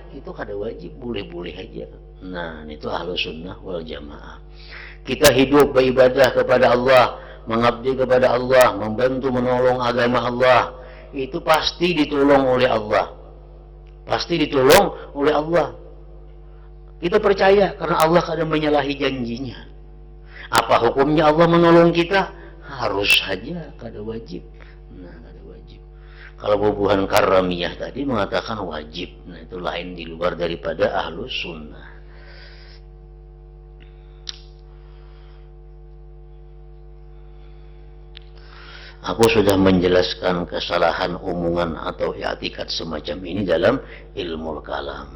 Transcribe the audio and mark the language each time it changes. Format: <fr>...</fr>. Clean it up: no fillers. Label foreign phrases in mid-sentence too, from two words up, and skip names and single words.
<id>Itu kada wajib, boleh-boleh aja. Nah, itu</id> <ar>أهل السنة والجماعة.</ar> <id>Kita hidup beribadah kepada Allah, mengabdi kepada Allah, membantu menolong agama Allah, itu pasti ditolong oleh Allah. Pasti ditolong oleh Allah. Kita percaya karena Allah kada menyalahi janjinya. Apa hukumnya Allah menolong kita? Harus saja, kada wajib. Nah, kada wajib. Kalau bubuhan karamiyah tadi mengatakan wajib, nah itu lain di luar daripada</id> <ar>أهل السنة.</ar> <id>Aku sudah menjelaskan kesalahan omongan atau i'tikad semacam ini dalam ilmu kalam.</id>